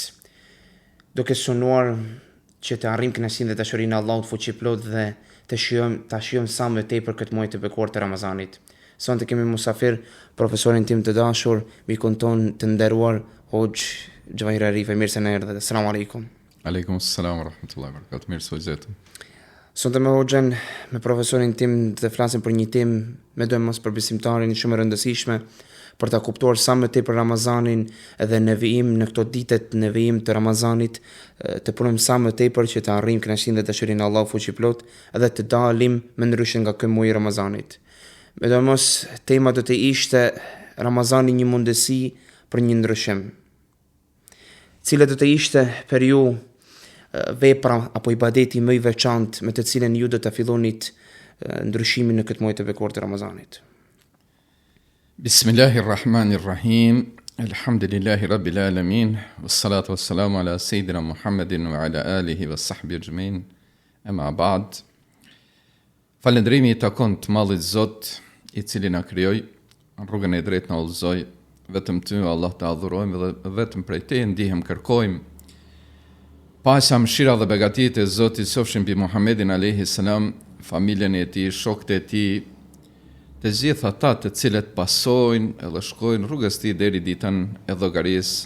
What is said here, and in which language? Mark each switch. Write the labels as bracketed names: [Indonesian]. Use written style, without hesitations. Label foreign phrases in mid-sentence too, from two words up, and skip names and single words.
[Albanian] Duke synuar që të arrijmë kënaqësinë dhe dashurinë e Allahut fuqiplot dhe të shijojmë sa më tepër këtë muaj të bekuar të Ramazanit. Sonte kemi musafir profesorin tim të dashur, mikun ton të nderuar Hoxh Xhavahir Arif. Mirë se na erdhët. [Arabic] سلام عليكم. عليكم السلام ورحمة الله وبركاته. [Albanian] Mirë se u gjetëm. Sonte me Hoxhën, me profesorin tim të flasim për një temë me dojmë mos për besimtarin shumë e rëndësishme për ta kuptuar sa më tepër Ramazanin edhe në vijim në këto ditët në vijim të Ramazanit, të punojmë sa më tepër që të arrijmë kënaqësinë dhe dashurinë e Allahut fuqiplot edhe të dalim më ndryshe nga ky muaj i Ramazanit. Me dojmë mos tema do të ishte Ramazani një mundësi për një ndryshim. Cila do të ishte për ju vepra apo ibadeti më i veçantë me të cilën ju do të fillonit ndryshimin në këtë muaj të bekuar të Ramazanit. [Arabic] بسم الله الرحمن الرحيم. الحمد لله رب العالمين. والصلاة والسلام على سيدنا محمد وعلى آله وصحبه أجمعين. أما بعد. [Albanian] Falëndrimi i takon të Mallit Zot, i cili na krijoi, rrugën e drejtë na udhëzoi, vetëm ty Allah të adhurojmë dhe vetëm prej teje ndihem kërkojmë. Paqja, mëshira dhe begatit e Zotit qofshin mbi Muhammedin [Arabic] عليه السلام, [Albanian] familjen e tij, shokët e tij, të gjithë ata të cilët pasojnë edhe shkojnë rrugës tij deri ditën e llogarisë.